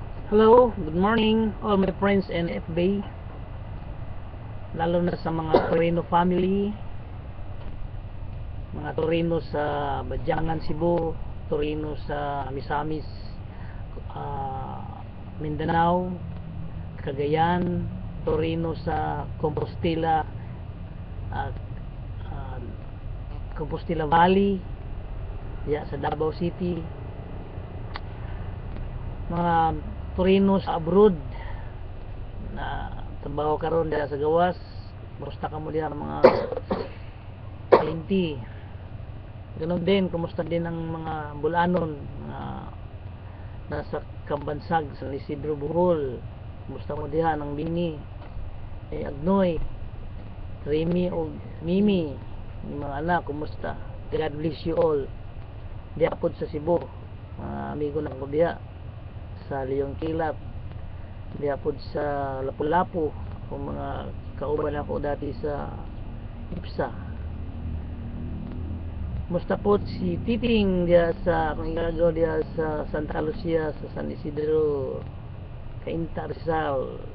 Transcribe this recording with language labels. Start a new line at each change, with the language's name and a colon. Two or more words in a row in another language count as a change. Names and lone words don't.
English: Hello, good morning all my friends and FB,
Filipino: lalo na sa mga Torino
English: family,
Cebuano: mga Torino sa Badyangan, Cebu, Torino sa Misamis, Mindanao, Cagayan, Torino sa Compostela, Compostela Valley, sa Davao City, mga Torino sa abroad na trabaho karon diha sa gawas. Kumusta ka mo diha mga kalinti?
Filipino: Ganun din, kumusta din ang mga Bulanon na nasa Kambansag sa Isidro, Bohol?
Cebuano: Kumusta mo diha ng Bini, Agnoy, Remy o Mimi,
Filipino: yung mga anak,
Cebuano: kumusta?
English: God bless you all.
Cebuano: Diha pod sa Cebu, mga amigo na ko diha sa Leong Kilap, diapod sa Lapu-Lapu, kung mga kauban ako dati sa IPSA. Musta po si Titing dia sa kung igagaw dia sa Santa Lucia, sa San Isidro, Cainta, Rizal.